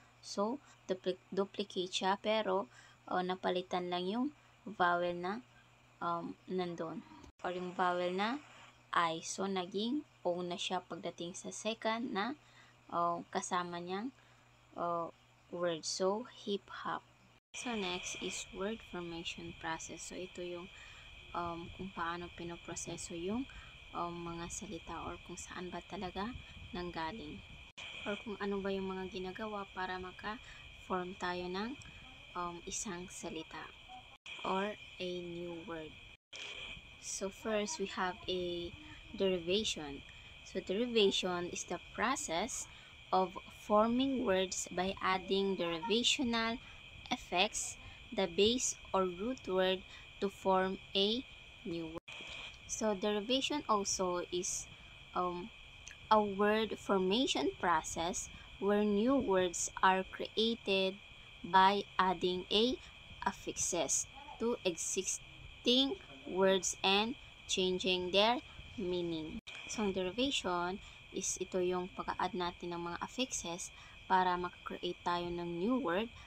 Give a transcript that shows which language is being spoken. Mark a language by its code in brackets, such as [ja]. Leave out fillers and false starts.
[tl] So, duplicate siya pero napalitan lang yung vowel na nandun. Or yung vowel na I. So, naging O na siya pagdating sa second na kasama niyang word. [en] So, hip-hop. So, next is word formation process. [tl] So, ito yung kung paano pinoproseso yung mga salita or kung saan ba talaga nanggaling. Or kung ano ba yung mga ginagawa para maka-form tayo ng isang salita [en] or a new word. So, first, we have a derivation. So, derivation is the process of forming words by adding derivational effects, the base or root word, to form a new word. So, derivation also is a word formation process where new words are created by adding a affixes to existing words and changing their meaning. [tl] So, ang derivation is ito yung pag-add natin ng mga affixes para maka-create tayo ng new word.